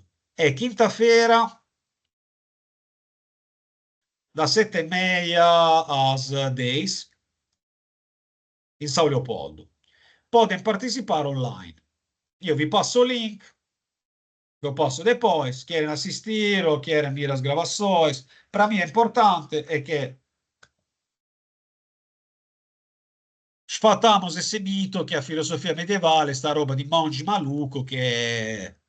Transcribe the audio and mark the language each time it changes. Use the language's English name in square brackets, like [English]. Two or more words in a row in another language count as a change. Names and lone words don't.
[Portuguese] É quinta-feira, das 7h30 às 10, em São Leopoldo. Podem participar online. [Italian] Io vi passo [Portuguese] o link, [Italian] lo passo [Portuguese] depois, querem assistir ou querem ver as gravações. Para mim é importante é que sfatamos esse mito [Italian] che a filosofia medievale, sta roba di [Portuguese] monge maluco che